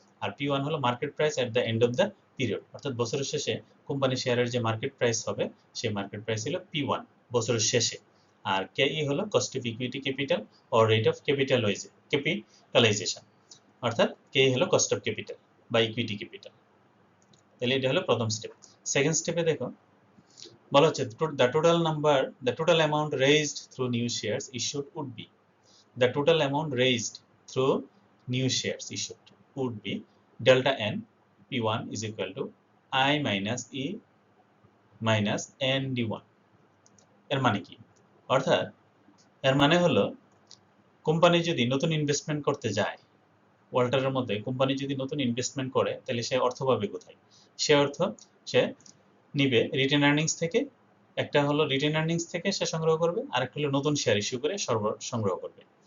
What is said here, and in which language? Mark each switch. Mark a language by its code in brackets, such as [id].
[bn] আর P1 হলো [en] market price at the end of the period, [bn] অর্থাৎ বছরের শেষে কোম্পানি শেয়ারের যে মার্কেট প্রাইস হবে সেই মার্কেট প্রাইস হলো P1 বছরের শেষে, আর KE হলো [en] cost of equity capital or rate of capitalization, [bn] অর্থাৎ KE হলো কস্ট অফ ক্যাপিটাল বা ইকুইটি ক্যাপিটাল। তাহলে এটা হলো প্রথম স্টেপ। সেকেন্ড স্টেপে দেখো বলা হচ্ছে [en] the total amount raised through new shares issued would be, the total amount raised through new shares issued would be delta n P1 is equal to I minus E minus n D1। [bn] এর মানে কি, অর্থাৎ এর মানে হলো company যদি নতুন investment করতে যায়, ওয়াল্টারের মধ্যে কোম্পানি যদি নতুন ইনভেস্টমেন্ট করে তাহলে সে অর্থ পাবে কোথায়, সে অর্থ সে নিবে রিটেন আর্নিংস থেকে, একটা হলো রিটেন আর্নিংস থেকে সে সংগ্রহ করবে, আর একটা হলো নতুন শেয়ার ইস্যু করে সংগ্রহ করবে।